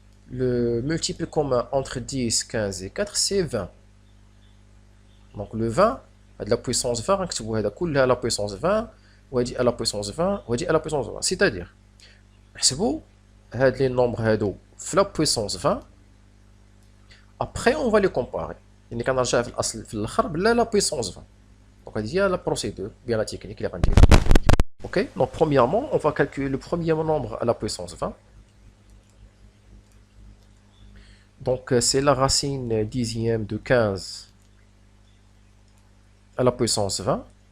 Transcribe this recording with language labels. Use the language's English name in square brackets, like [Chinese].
[French] Le multiple commun entre 10, 15 et 4, c'est 20. Donc le 20, de la puissance 20, [Arabic] نكتبو هذا كلها [French] à la puissance 20, [Arabic] وهادي [French] à la puissance 20, وهادي à la puissance 20. C'est-à-dire, [Arabic] نحسبو هاد [French] les nombres [Arabic] هادو في [French] la puissance 20. Après, on va les comparer. [Arabic] يعني كنرجع في الأصل في الآخر بلا [French] la puissance 20. Donc [Arabic] هادي هي [French] la procédure, bien la technique [Arabic] اللي غندير. [French] Ok, donc premièrement, on va calculer le premier nombre à la puissance 20. Donc c'est la racine dixième de 15 à la puissance 20.